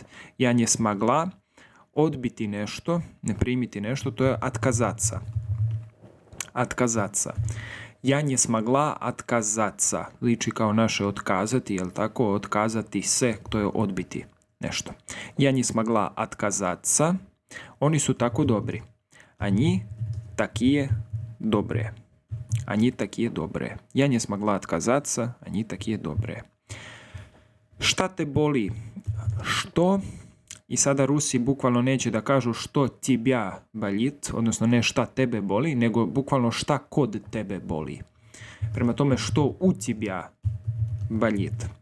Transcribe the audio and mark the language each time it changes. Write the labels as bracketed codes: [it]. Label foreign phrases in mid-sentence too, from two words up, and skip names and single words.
[ru] Я не смогла [sr] odbiti nešto, ne primiti nešto, to je atkazaca. [ru] Отказаться. Я не смогла отказаться. [sr] Liči kao naše otkazati, jel tako? Otkazati se, to je odbiti nešto. [ru] Я не смогла отказаться. [sr] Oni su tako dobri. [ru] Они такие добрые. Они такие добрые. Я не смогла отказаться. Они такие добрые. [sr] Šta te boli? Što? I sada Rusi bukvalno neće da kažu [ru] что тебя болит, [sr] odnosno ne šta tebe boli, nego bukvalno šta kod tebe boli. Prema tome, [ru] что у тебя болит.